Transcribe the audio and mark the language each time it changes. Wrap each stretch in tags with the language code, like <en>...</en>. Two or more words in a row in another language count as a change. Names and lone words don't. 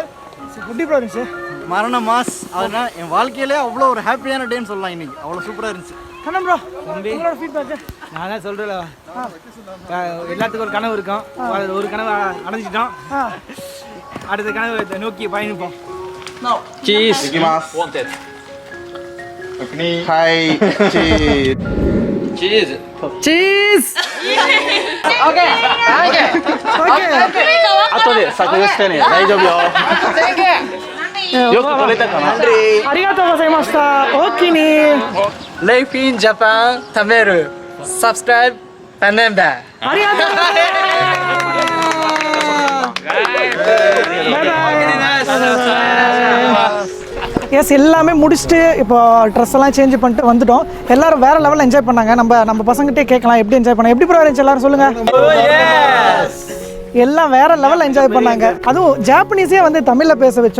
<ta>எப்படி ப்ரோ இருந்துச்சு? மரண மாஸ். அதனால் என் வாழ்க்கையிலே அவ்வளோ ஒரு ஹாப்பியான டேன்னு சொல்லலாம். இன்னைக்கு அவ்வளோ சூப்பராக இருந்துச்சு. கண்ணன் ப்ரோ, உங்களோட ஃபீட்பேக்கு? நான் தான் சொல்கிறேன், எல்லாத்துக்கும் ஒரு கனவு இருக்கும். ஒரு கனவு அடைஞ்சிட்டோம். அடுத்த கனவு நோக்கி பயணிப்போம்.</ta> <en>Cheese. Wanted. Hi. Cheese. Cheese. சீஸ் 오케이. ஓகே</en> <ja>後で削除してね。大丈夫よ。よく撮れたかな。ありがとうございました。おおきに。 Life in Japan 食べる subscribe 頼んだ。</ja> <ta>ありがとうございます。எஸ் எல்லாமே முடிச்சுட்டு இப்போ ட்ரெஸ் எல்லாம் சேஞ்ச் பண்ணிட்டு வந்துட்டோம். எல்லாரும் வேற லெவலில் என்ஜாய் பண்ணாங்க. நம்ம பசங்கிட்டே கேட்கலாம் எப்படி என்ஜாய் பண்ணாங்க, எப்படி ப்ரோ இருந்துச்சு எல்லாரும் சொல்லுங்க. எல்லாம் வேற லெவலில் என்ஜாய் பண்ணாங்க. அதுவும் ஜாப்பனீஸே வந்து தமிழ்ல பேச வச்சோம்.</ta>